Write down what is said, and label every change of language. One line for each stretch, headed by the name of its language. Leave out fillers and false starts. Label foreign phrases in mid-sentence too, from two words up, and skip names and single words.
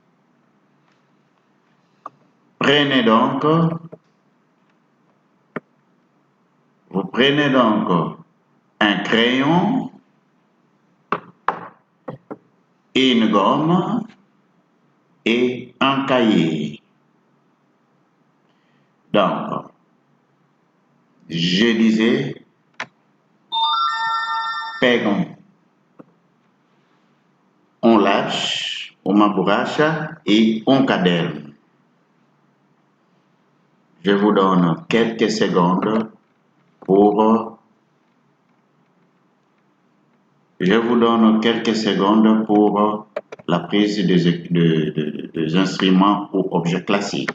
French: Vous prenez donc un crayon, une gomme et un cahier. Donc, je disais,
Portuguese: pegam lápis, uma borracha
French: et un
Portuguese: caderno.
French: Je vous donne quelques secondes pour la prise des instruments ou objets classiques.